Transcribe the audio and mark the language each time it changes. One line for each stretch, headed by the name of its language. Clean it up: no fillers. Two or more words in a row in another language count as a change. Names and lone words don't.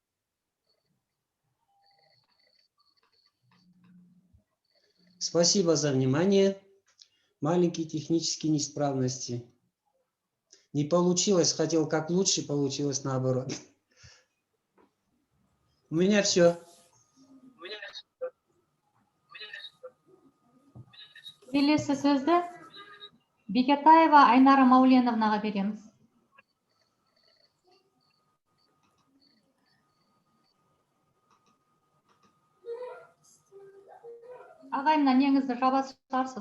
Russian: Спасибо за внимание. Маленькие технические неисправности. Не получилось, хотел как лучше, получилось наоборот. У меня все.
Kazakh: Келесі сөзді Бекетаева Айнара Мауленовнаға береміз. Ағай, мына неңізді жабасыз шығарсыз.